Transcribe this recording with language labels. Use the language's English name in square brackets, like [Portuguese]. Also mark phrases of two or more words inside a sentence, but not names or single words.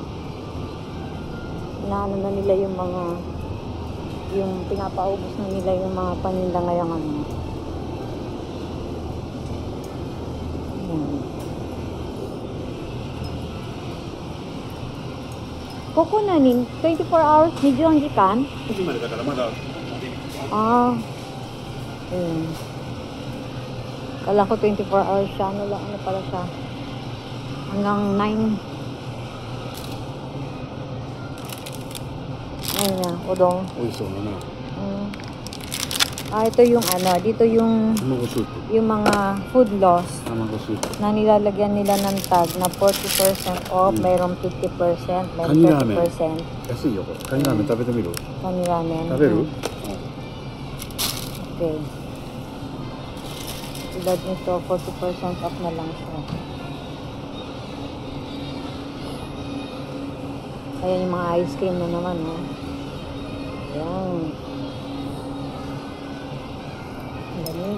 [Filipino] Inaano na nila yung mga pinapaubos na nila yung mga paninda ngayong ano. Ayan. Kokonanin, [English] 24 hours, [Filipino] medyo ang jikan? [Japanese] 9時までだからまだ。 [Filipino] Ah. Ayan. Kala ko [English] 24 hours [Filipino] siya. Ano pala siya? Hanggang 9. Ayan na, udong. [Japanese] 美味しそうだな。 [Filipino] Ito yung dito yung [Japanese] 卵スープ。 [Filipino] yung mga [English] food loss [Japanese] 卵スープ。 [Filipino] na nilalagyan nila ng tag na 40% off, mayroong 50%, mayroong 30%. [Japanese] 安いよこれ。カニラーメン食べてみる？カニラーメン. 食べる？ [English] Okay. [Filipino] Tulad nito, 40% off na lang siya. Ayan yung mga ice cream na naman, oh. Ayan. Lamig.